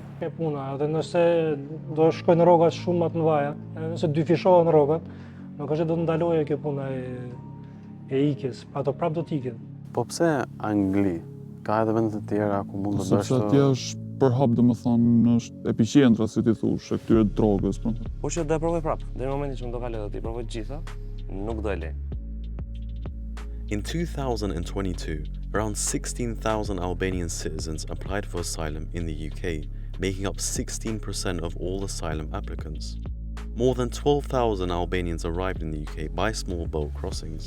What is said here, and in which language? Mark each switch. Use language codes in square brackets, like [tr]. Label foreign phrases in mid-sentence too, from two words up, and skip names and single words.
[sq] Ke puna, edhe nëse do shkoj në rrogat shumë më të mëdha, edhe nëse dy fishohen rrogat, nuk është se do të ndaloje kjo puna e ikjes, ato prap do të ikin. Po pse Angli? Ka edhe vende të tjera ku mund të bësh Sepse atje është për hap, domethënë, është epiqendra, si ti thush, e këtyre drogës, po. Po që do e provoj prap. Deri në momentin që më do kaloj do t'i provoj të gjitha, nuk do e lej. [en] In 2022, around 16,000 Albanian citizens applied for asylum in the UK, making up 16% of all asylum applicants. More than 12,000 Albanians arrived in the UK by small boat crossings.